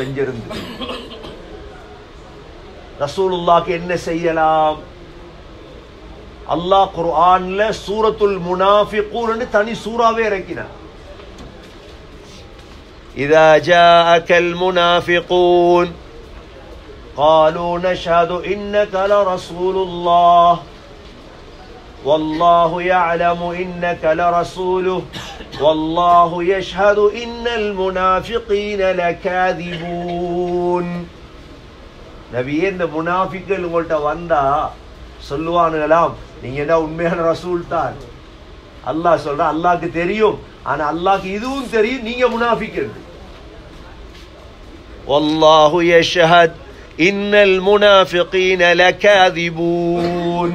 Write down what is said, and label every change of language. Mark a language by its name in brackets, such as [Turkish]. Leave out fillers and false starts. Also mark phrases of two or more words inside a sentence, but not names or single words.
[Tamil] இங்கிருந்து ரசூலுல்லாஹ்க்கு என்ன செய்யலாம், அல்லாஹ் குர்ஆன்ல சூரத்துல் முனாஃபிகூன் தனி சூறாவே இறக்கினார். [Arabic] إذا جاءك المنافقون قالوا نشهد إنك لرسول الله والله يعلم إنك لرسوله والله يشهد إن المنافقين لكاذبون. [Tamil] நபியே, இந்த முனாஃபிக்குகள் உங்கள்கிட்ட வந்தா சொல்லுவானுங்களாம், நீங்க என்ன உண்மையான ரசூல் தான். அல்லாஹ் சொல்ற, அல்லாஹ்க்கு தெரியும், ஆனா அல்லாஹ்க்கு இதுவும் தெரியும் நீங்க முனாஃபிக். [Arabic] والله يشهد إن المنافقين لكاذبون.